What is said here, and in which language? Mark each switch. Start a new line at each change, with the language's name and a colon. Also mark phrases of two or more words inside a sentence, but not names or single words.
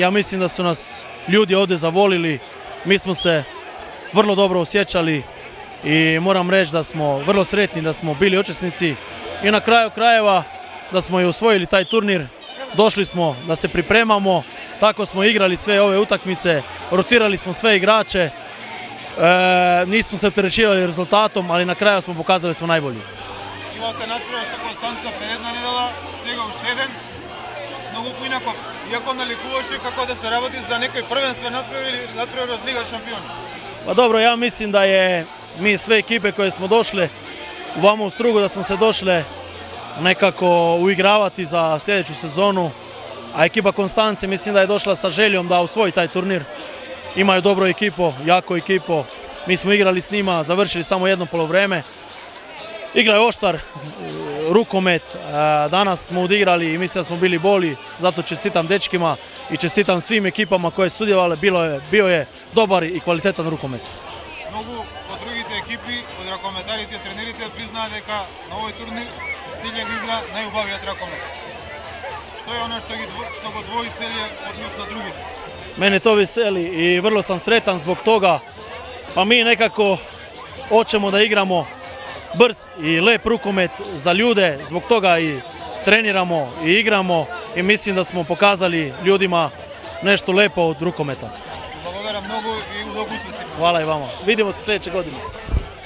Croatian: Ja mislim da su nas ljudi ovdje zavolili. Mi smo se vrlo dobro osjećali i moram reći da smo vrlo sretni da smo bili učesnici i na kraju krajeva da smo i osvojili taj turnir. Došli smo da se pripremamo, tako smo igrali sve ove utakmice, rotirali smo sve igrače, nismo se opterećivali rezultatom, ali na kraju smo pokazali smo najbolji.
Macedonian: Имате надпревар со Констанца пред една недела, сега уште еден. Многу поинако, иако наликуваше како да се работи за некој првенствен надпревар или надпревар од Лига шампиони.
Croatian: Pa dobro, ja mislim da je mi sve ekipe koje smo došle vamo u Strugu da smo se došle nekako uigravati za sljedeću sezonu, a ekipa Konstance mislim da je došla sa željom da osvoji taj turnir. Imaju dobro ekipo, jako ekipo, mi smo igrali s njima, završili samo jedno polovreme. Igra je oštar, rukomet, danas smo odigrali i mislim da smo bili bolji, zato čestitam dečkima i čestitam svim ekipama koje su sudjelovale, bio je dobar i kvalitetan rukomet.
Macedonian: Многу од другите екипи, од ракометарите, тренерите признаат дека на овој турнир целје го игра најубавиот ракомет. Што е оно што го двои целје односно другите?
Croatian: Mene to veseli i vrlo sam sretan zbog toga, pa mi nekako hoćemo da igramo brz i lep rukomet za ljude, zbog toga i treniramo i igramo i mislim da smo pokazali ljudima nešto lepo od rukometa.
Macedonian: Благодарам многу и удобно успеси.
Croatian: Hvala i vama. Vidimo se sljedeće godine.